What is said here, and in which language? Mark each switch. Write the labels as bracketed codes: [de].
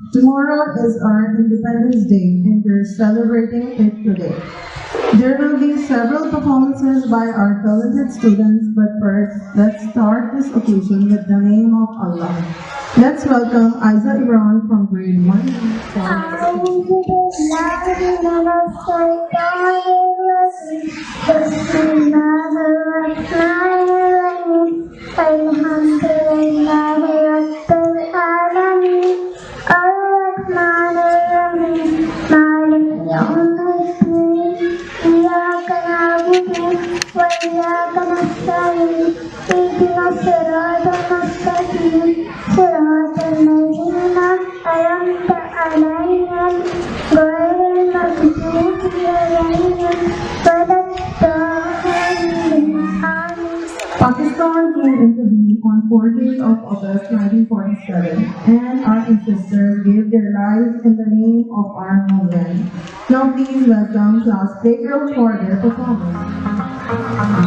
[en] Tomorrow is our Independence Day, and we're celebrating it today. There will be several performances by our talented students, but first, let's start this occasion with the name of Allah. Let's welcome Aiza Imran from grade 1. [ar] أعوذ بالله من الشيطان الرجيم بسم الله الرحمن الرحيم الحمد لله رب العالمين الرحمن الرحيم مالك يوم الدين إياك نعبد وإياك نستعين اهدنا الصراط المستقيم صراط الذين أنعمت عليهم غير المغضوب عليهم ولا الضالين آمين. [en] Pakistan came into being on 14th of August 1947, and our ancestors gave their lives in the name of our homeland. Now please welcome class Playground for their performance.